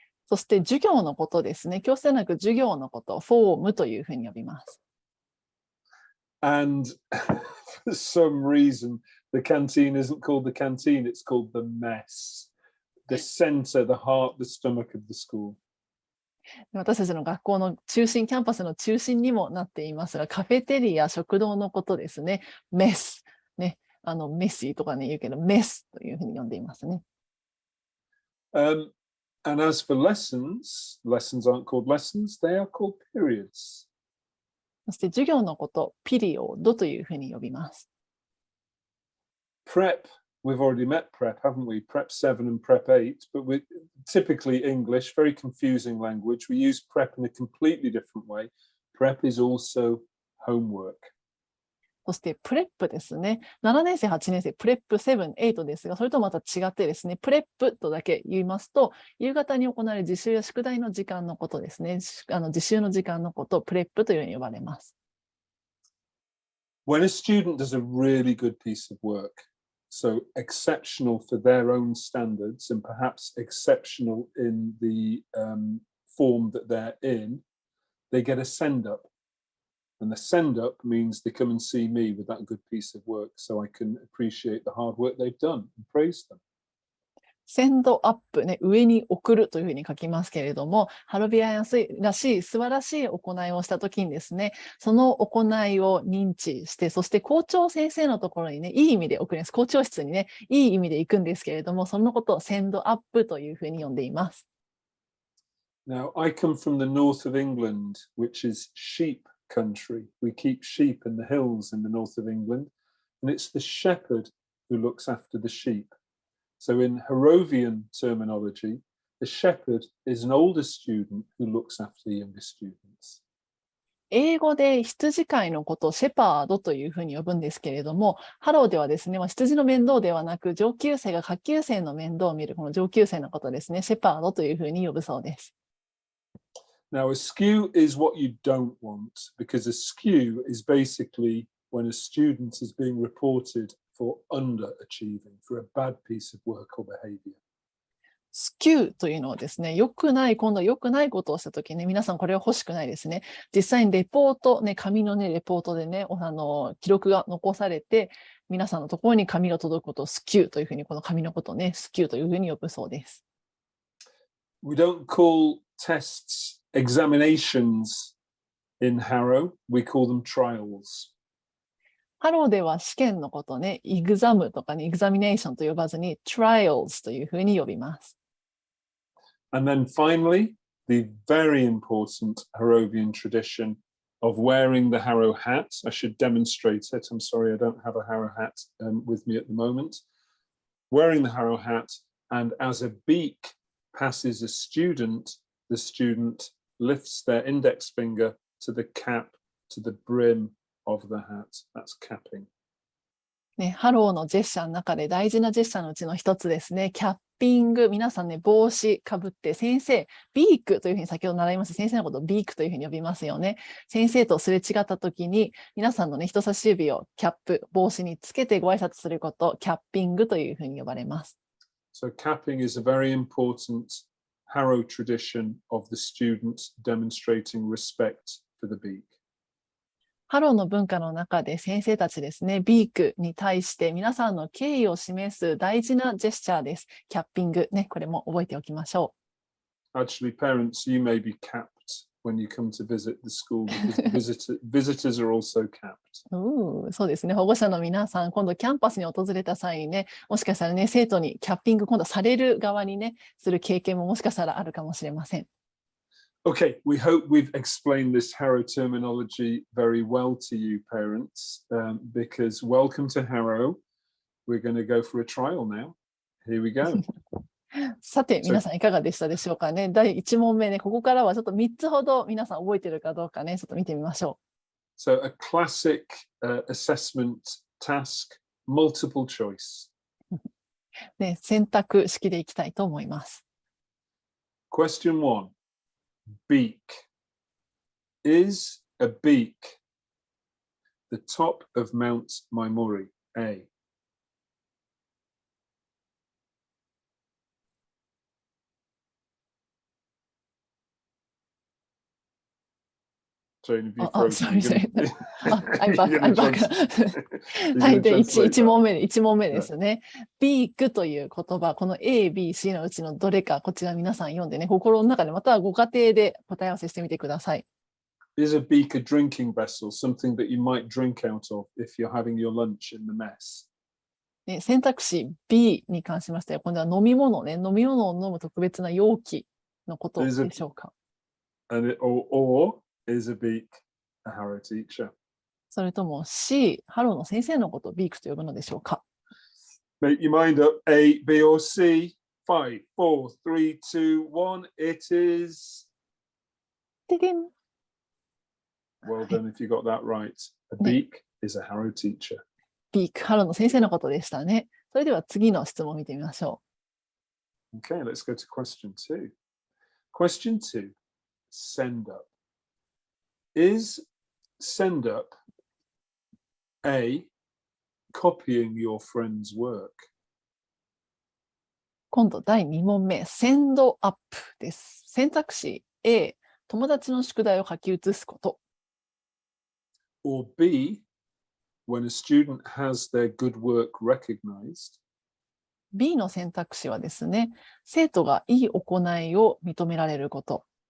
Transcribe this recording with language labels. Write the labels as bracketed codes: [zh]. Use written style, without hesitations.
[ja] そして授業のことですね。教室ではなく授業のこと、フォームというふうに呼びます。 [en] And for some reason, the canteen isn't called the canteen, it's called the mess. The center, the heart, the stomach of the school. [ja] 私たちの学校の中心、キャンパスの中心にもなっていますが、カフェテリア、食堂のことですね。メス。ね。メッシーとかね、言うけど、メスというふうに呼んでいますね。 [en] And as for lessons, lessons aren't called lessons, they are called periods. [ja] そして授業のこと、ピリオドというふうに呼びます。 [en] Prep, we've already met prep, haven't we? Prep 7 and prep 8, but we typically English, very confusing language. We use prep in a completely different way. Prep is also homework. [ja] そしてプレップですね。7年生、8年生、プレップ7、8ですが、それとまた違ってですね、プレップとだけ言いますと、夕方に行われる自習や宿題の時間のことですね。自習の時間のことをプレップというように呼ばれます。 [en] When a student does a really good piece of work, so exceptional for their own standards and perhaps exceptional in the form that they're in, they get a send-up. And the send-up means they come and see me with that good piece of work so I can appreciate the hard work they've done and praise them. [ja] センドアップね、上に送るというふうに書きますけれども、ハロビアンらしい素晴らしい行いをしたときにですね、その行いを認知して、そして校長先生のところにね、いい意味で送ります。校長室にね、いい意味で行くんですけれども、そのことをセンドアップというふうに呼んでいます。 [en] Now, I come from the north of England, which is sheep country. We keep sheep in the hills in the north of England, and it's the shepherd who looks after the sheep. So in Harrovian terminology, the shepherd is an older student who looks after younger students. [ja] 英語で羊飼いのことをシェパードというふうに呼ぶんですけれども、ハローではですね、羊の面倒ではなく、上級生が下級生の面倒を見る、この上級生のことですね、シェパードというふうに呼ぶそうです。 [en] Now, a skew is what you don't want, because a skew is basically when a student is being reported for underachieving, for a bad piece of work or behavior. [ja] スキューというのはですね、良くない、今度良くないことをしたときね、皆さんこれは欲しくないですね。実際にレポート、ね、紙のね、レポートでね、記録が残されて、皆さんのところに紙が届くことをスキューというふうに、この紙のことをね、スキューというふうに呼ぶそうです。 [en] We don't call tests examinations in Harrow, we call them trials. [ja] ハローでは試験のことね、エグザムとかね、エグザミネーションと呼ばずに、trials というふうに呼びます。 [en] And then finally, the very important Harrovian tradition of wearing the Harrow hat. I should demonstrate it. I'm sorry, I don't have a Harrow hat with me at the moment. Wearing the Harrow hat, and as a beak passes a student, the student lifts their index finger to the cap, to the brim of the hat. That's capping. [ja] ね、ハローのジェスチャーの中で大事なジェスチャーのうちの一つですね。キャッピング。皆さんね、帽子かぶって、先生、ビークというふうに先ほど習いました。先生のことをビークというふうに呼びますよね。先生とすれ違った時に、皆さんのね、人差し指をキャップ、帽子につけてご挨拶すること、キャッピングというふうに呼ばれます。 [en] So capping is a very important Harrow tradition of the student demonstrating respect for the beak. [ja] ハローの文化の中で先生たちですね、ビークに対して皆さんの敬意を示す大事なジェスチャーです。キャッピング、ね、これも覚えておきましょう。 [en] Actually, parents, you may be capped when you come to visit the school because visitors are also capped. [ja] そうですね、保護者の皆さん、今度キャンパスに訪れた際にね、もしかしたらね、生徒にキャッピング、今度される側にね、する経験ももしかしたらあるかもしれません。 [en] Okay, we hope we've explained this Harrow terminology very well to you, parents, because welcome to Harrow. We're going to go for a trial now. Here we go. [ja] さて、皆さんいかがでしたでしょうかね。第1問目ね、ここからはちょっと3つほど皆さん覚えてるかどうかね、ちょっと見てみましょう。 [en] So a classic assessment task, multiple choice. [ja] で、選択式でいきたいと思います。 [en] Question 1. Beak. Is a beak the top of Mount Maimori? A. Jane, have you frozen? Sorry. I'm back. You're I'm gonna back. You're [ja] はい。 [en] gonna [ja] で、 [en] translate [ja] 1 [en] that. [ja] 問目、一問目ですね。ビークという言葉、この A、B、C のうちのどれか、こちら皆さん読んでね、心の中でまたはご家庭で答え合わせしてみてください。 [en] Is a beak a drinking vessel, something that you might drink out of if you're having your lunch in the mess? [ja] ね、選択肢 B に関しましては、今度は飲み物ね、飲み物を飲む特別な容器のことでしょうか。 [en] or is a beak a Harrow teacher? [ja] それとも C、ハローの先生のことをビークと呼ぶのでしょうか。 [en] Make your mind up. A, B, or C. 5, 4, 3, 2, 1. It is. [ja] ででん。 [en] Well done if you got that right. A beak is a Harrow teacher. [ja] ビーク、ハローの先生のことでしたね。それでは次の質問を見てみましょう。 [en] Okay, let's go to question 2. Question 2. Send up. Is send up A, copying your friend's work? [ja] 今度第2問目、センドアップです。選択肢 A、友達の宿題を書き写すこと。 [en] Or B, when a student has their good work recognized? [ja] B の選択肢はですね、生徒がいい行いを認められること。